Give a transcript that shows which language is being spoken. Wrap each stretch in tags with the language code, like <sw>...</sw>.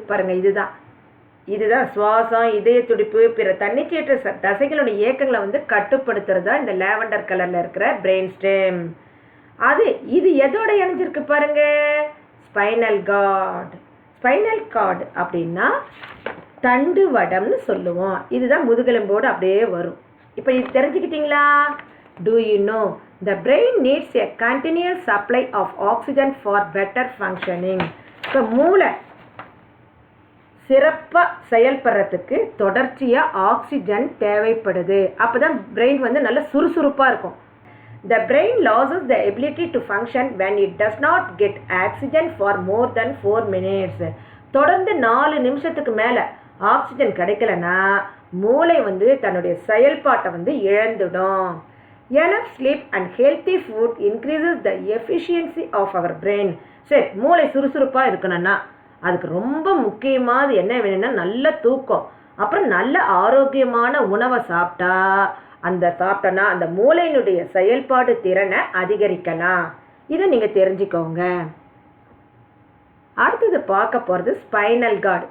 <ta>பாருங்கள், இதுதான் சுவாசம், இதய துடிப்பு, பிற தன்னிச்சையற்ற தசைகளோட இயக்கங்களை வந்து கட்டுப்படுத்துறது தான் இந்த லேவண்டர் கலரில் இருக்கிற பிரெயின் ஸ்டெம். இது எதோட இணைஞ்சிருக்கு பாருங்க, ஸ்பைனல் கார்டு. ஸ்பைனல் கார்டு அப்படின்னா தண்டுவடம்னு சொல்லுவோம். இதுதான் முதுகெலும்போடு அப்படியே வரும். இப்போ இது தெரிஞ்சுக்கிட்டீங்களா?</ta> <en>Do you know the brain needs a continuous supply of oxygen for better functioning?</en> <ta>இப்போ மூளை சிறப்பாக செயல்படுறதுக்கு தொடர்ச்சியாக ஆக்சிஜன் தேவைப்படுது. அப்போ தான் பிரெயின் வந்து நல்ல சுறுசுறுப்பாக இருக்கும்.</ta> <en>The brain loses the ability to function when it does not get oxygen for more than 4 minutes.</en> <ta>தொடர்ந்து 4 நிமிஷத்துக்கு மேலே ஆக்சிஜன் கிடைக்கலனா மூளை வந்து தன்னுடைய செயல்பாட்டை வந்து இழந்துடும்.</ta> <en>Enough sleep and healthy food increases the efficiency of our brain.</en> <ta>சரி, மூளை சுறுசுறுப்பாக இருக்கணும்னா அதுக்கு ரொம்ப முக்கியமானது என்ன வேணும்னா நல்ல தூக்கம், அப்புறம் நல்ல ஆரோக்கியமான உணவை சாப்பிட்டோன்னா அந்த மூளையினுடைய செயல்பாடு திறனை அதிகரிக்கலாம். இதை நீங்கள் தெரிஞ்சுக்கோங்க. அடுத்தது பார்க்க போகிறது ஸ்பைனல் கார்டு.</ta>